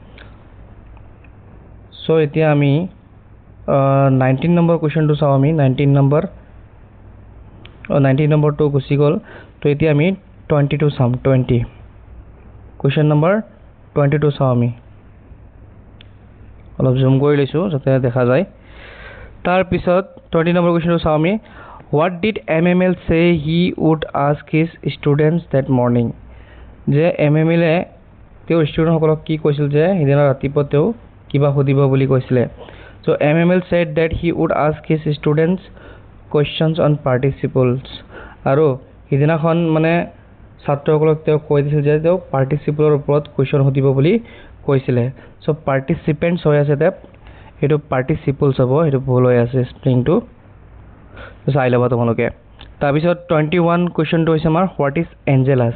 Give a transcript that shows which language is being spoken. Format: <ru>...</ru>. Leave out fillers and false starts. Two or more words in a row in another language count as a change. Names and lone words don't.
<as>চ' এতিয়া আমি 19 নম্বৰ কুৱেশ্যনটো চাওঁ আমি 19 নম্বৰটো গুচি গ'ল। তো এতিয়া আমি 22 চাম 20 কুৱেশ্যন নম্বৰ 22 চাওঁ আমি অলপ জুম কৰি লৈছোঁ যাতে দেখা যায়। তাৰপিছত 20 নম্বৰ কুৱেশ্যনটো চাওঁ আমি</as> <en>what did MML say he would ask his students that morning?</en> <as>যে MML তেওঁ ষ্টুডেণ্টসকলক কি কৈছিল যে সিদিনা ৰাতিপুৱা তেওঁ কিবা সুধিব বুলি কৈছিলে? চ'</as> <en>MML said that he would ask his students questions on participles</en> <as>আৰু সিদিনাখন মানে ছাত্ৰসকলক তেওঁ কৈ দিছিল যে তেওঁ পাৰ্টিচিপলৰ ওপৰত কুৱেশ্যন সুধিব বুলি কৈছিলে। চ' পাৰ্টিচিপেণ্টছ হৈ আছে তাত সেইটো পাৰ্টিচিপলছ হ'ব সেইটো ভুল হৈ আছে স্প্লিংটো চাই ল'বা তোমালোকে। তাৰপিছত 21 কুৱেশ্যনটো হৈছে আমাৰ</as> <en>what is Angelas?</en>